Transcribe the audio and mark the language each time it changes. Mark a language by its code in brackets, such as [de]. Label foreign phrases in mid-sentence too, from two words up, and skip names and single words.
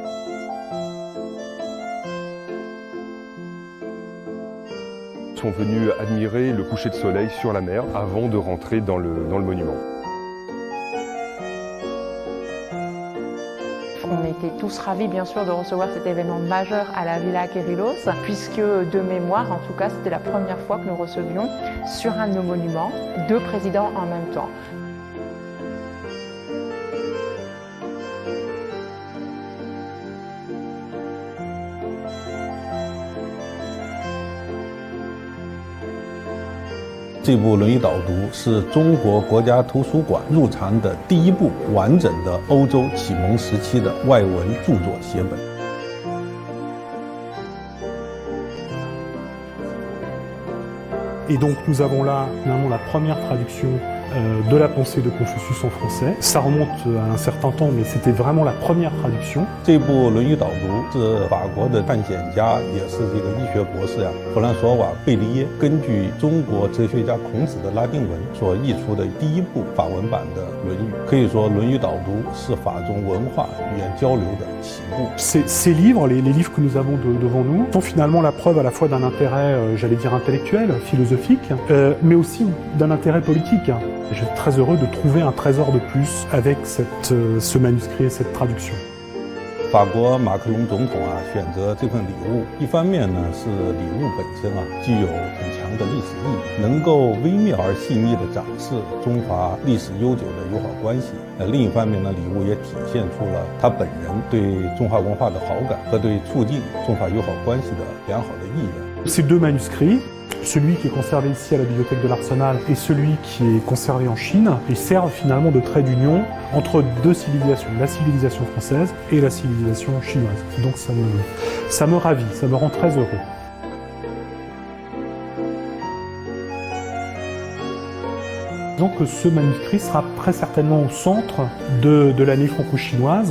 [fr] Ils sont venus admirer le coucher de soleil sur la mer avant de rentrer dans le monument. On était tous ravis bien sûr de recevoir cet événement majeur à la Villa Kerylos, puisque de mémoire, en tout cas, c'était la première fois que nous recevions sur un de nos monuments deux présidents en même temps. [zh] 这部《论语导读》是中国国家图书馆入藏的第一部完整的欧洲启蒙时期的外文著作写本。 [fr] Et donc nous avons là finalement la première traduction de la pensée de Confucius en français. Ça remonte à un certain temps, mais c'était vraiment la première traduction. [zh] 这部《论语导读》是法国的探险家，也是这个医学博士弗兰索瓦·贝利耶根据中国哲学家孔子的拉丁文所译出的第一部法文版的《论语》。可以说，《论语导读》是法中文化语言交流的起步。 [fr] Ces livres, les livres que nous avons devant nous, sont finalement la preuve à la fois d'un intérêt, j'allais dire intellectuel, philosophique, mais aussi d'un intérêt politique. Je suis très heureux de trouver un trésor de plus avec ce manuscrit et cette traduction. [zh] 法国马克龙总统选择这份礼物，一方面呢是礼物本身具有很强的历史意义，能够微妙而细腻地展示中法历史悠久的友好关系。另一方面呢，礼物也体现出了他本人对中华文化的好感和对促进中法友好关系的良好的意愿。 [fr] Ces deux manuscrits, celui qui est conservé ici à la bibliothèque de l'Arsenal et celui qui est conservé en Chine, ils servent finalement de trait d'union entre deux civilisations, la civilisation française et la civilisation chinoise. Donc ça me ravit, ça me rend très heureux. Donc ce manuscrit sera très certainement au centre de l'année franco-chinoise.